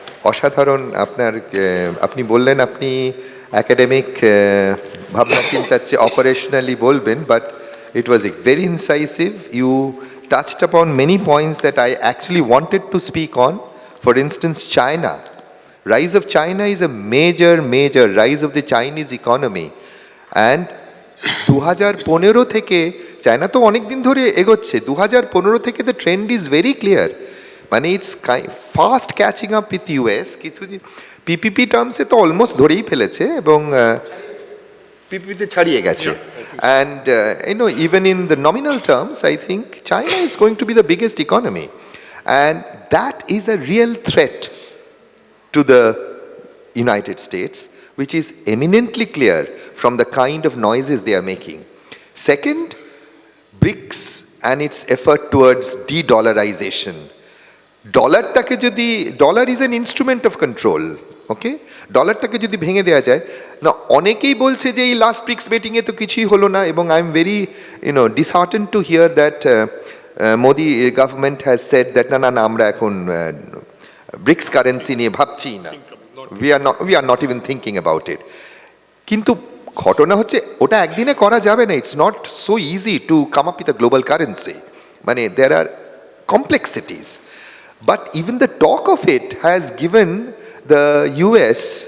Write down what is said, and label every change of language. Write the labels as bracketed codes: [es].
[bn] অসাধারণ আপনি বললেন আপনি একাডেমিক ভাবনা চিন্তার চেয়ে অপারেশনালি বলবেন, [en] but it was very incisive. You touched upon many points that I actually wanted to speak on. For instance, China. Rise of China is a major rise of the Chinese economy. [bn] And 2015 থেকে China তো অনেক দিন ধরে এগোচ্ছে, 2015 থেকে [en] the trend is very clear. it's fast catching up with US. [bn] কিছুদিন PPP টার্মসে তো almost ধরেই ফেলেছে এবং পিপিপিতে ছাড়িয়ে গেছে। [en] And even in the nominal terms, I think China is going to be the biggest economy. And that is a real threat to the United States, which is eminently clear from the kind of noises they are making. Second, BRICS and its effort towards de-dollarization. Dollar is an instrument of control. [bn] ওকে, ডলারটাকে যদি ভেঙে দেওয়া যায় না, অনেকেই বলছে যে এই last bricks মিটিংয়ে তো কিছুই হলো না, এবং [en] I am very disheartened to hear that Modi government has said that [bn] না আমরা এখন ব্রিক্স কারেন্সি নিয়ে ভাবছি না। [en] we are not even thinking about it. [bn] কিন্তু ঘটনা হচ্ছে ওটা একদিনে করা যাবে না, [en] it's not so easy to come up with a global currency, মানে there are complexities, but even the talk of it has given the US